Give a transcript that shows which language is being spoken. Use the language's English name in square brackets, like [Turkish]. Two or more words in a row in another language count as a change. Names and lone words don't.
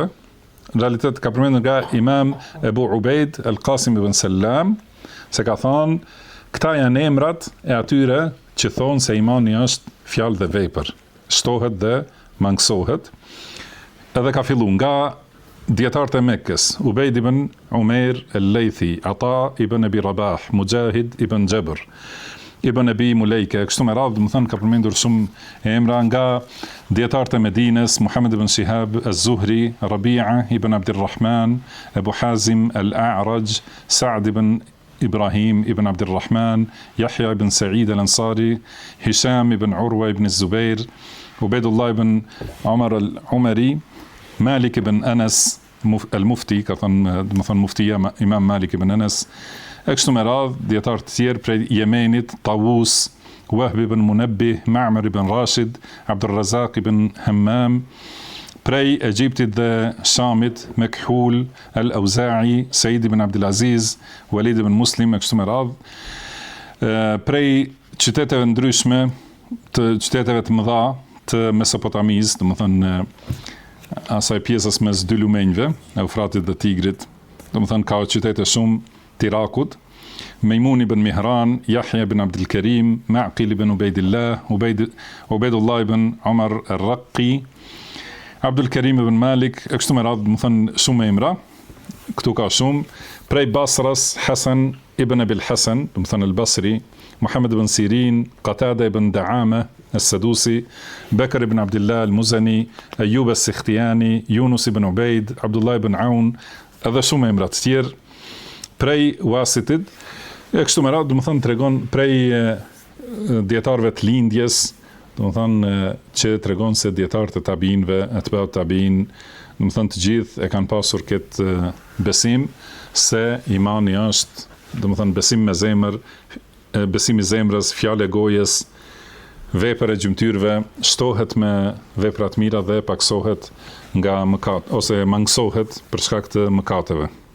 [Albanian] Në realitet ka përmendur nga Imam Ebu Ubejd Al-Qasim ibn Sallam, se ka thonë këta janë emrat e atyre që thonë se imani është fjalë dhe vepër, shtohet dhe mangësohet. Edhe ka fillu nga dietarët e Mekkës, Ubejd ibn Umair al-Laythi, Ata ibn Abi Rabah, Mujahid ibn Jabr, Ibn Abi Mulejke, kështu me radhë, më thënë ka përmendur shumë emra nga dietarët e Medinës, Muhammed ibn Shihab az-Zuhri, Rabi'a ibn Abdirrahman, Abu Hazim al-A'raj, Sa'd ibn Ibrahim ibn Abdirrahman, Yahya ibn Sa'id al-Ansari, Hisham ibn Urwa ibn Zubair, Ubaydullah ibn Umar al-Umari, Malik ibn Anas al-Mufti, ka thënë muftia Imam Malik ibn Anas, e kështu me radhë dietarë të tjerë prej Jemenit, Tawus, Wahb ibn Munabbih, Ma'mar ibn Rashid, Abdurrazak ibn Hammam, prej Egjiptit dhe Shamit, Mekhul, Al-Auza'i, Said ibn Abdulaziz, Walid ibn Muslim, e kështu me radhë, prej qyteteve ndryshme, të qyteteve të mëdha të Mesopotamisë, do të thënë asaj pjesës mes dy lumenjve, Eufratit dhe Tigrit, do të thënë ka qytete shumë të Irakut, Mejmun ibn Mihran, Yahya ibn Abdul Karim, Ma'qil ibn Ubaydillah, Ubaydullah ibn Umar al-Raqi, Abdul Karim ibn Malik, e kështu me radhë, do të thënë shumë emra, këtu ka shumë, prej Basras, Hasan ibn Abil Hasan, do të thënë al-Basri, Muhammad ibn Sirin, Qatada ibn Da'ama as-Sadusi, Bakr ibn Abdullah al-Muzani, Ayyub as-Sikhtiyani, Yunus ibn Ubayd, Abdullah ibn Aun, edhe shumë emra të tjerë, prej Wasitit, e kështu me radhë, do të thënë tregon prej dietarëve të lindjes, do të thënë që tregon se dietarët e tabiinëve, [Arabic] أتباع التابعين, [Albanian] do të thënë të gjithë e kanë pasur këtë besim se imani është, do të thënë besim me zemër, besim i zemrës, fjalë e gojës, vepër e gjymtyrëve, shtohet me vepra të mira dhe paksohet nga mëkat ose mangësohet për shkak të mëkateve.